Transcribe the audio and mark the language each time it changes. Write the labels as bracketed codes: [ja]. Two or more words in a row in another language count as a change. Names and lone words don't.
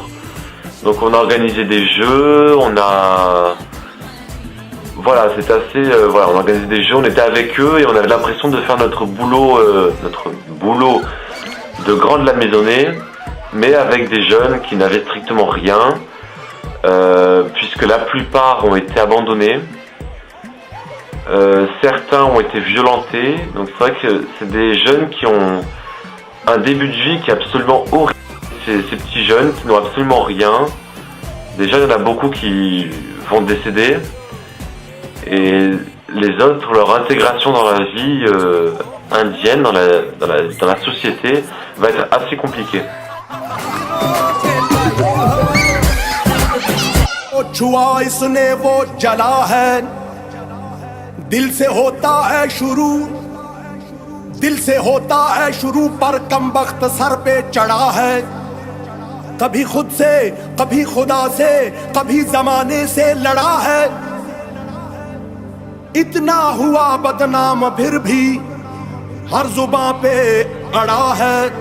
[fr] Donc on a organisé des jeux, voilà, c'est assez, voilà, on organisait des jeux, on était avec eux et on avait l'impression de faire notre boulot de grand de la maisonnée, mais avec des jeunes qui n'avaient strictement rien, puisque la plupart ont été abandonnés, certains ont été violentés, donc c'est vrai que c'est des jeunes qui ont un début de vie qui est absolument horrible. Ces petits jeunes qui n'ont absolument rien. Déjà, il y en a beaucoup qui vont décéder. Et les autres, leur intégration dans la vie indienne, dans la société, va être assez compliquée. [hi] दिल से होता है शुरू पर कम वक्त सर पे चढ़ा है कभी खुद से कभी खुदा से कभी जमाने से लड़ा है इतना हुआ बदनाम फिर भी हर जुबां पे अड़ा है